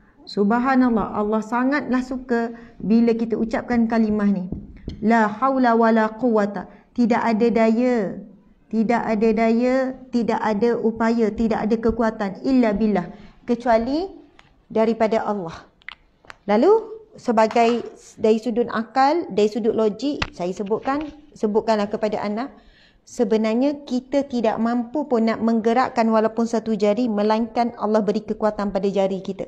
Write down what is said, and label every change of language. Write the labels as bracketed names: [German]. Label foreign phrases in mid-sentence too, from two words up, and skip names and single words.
[Malay] Subhanallah, Allah sangatlah suka bila kita ucapkan kalimah ni. [Arabic] لا حول ولا قوة. [Malay] Tidak ada daya, tidak ada daya, tidak ada upaya, tidak ada kekuatan [Arabic] إلا بالله, [Malay] kecuali daripada Allah. Lalu sebagai dari sudut akal, dari sudut logik, saya sebutkanlah kepada anda, sebenarnya kita tidak mampu pun nak menggerakkan walaupun satu jari, melainkan Allah beri kekuatan pada jari kita.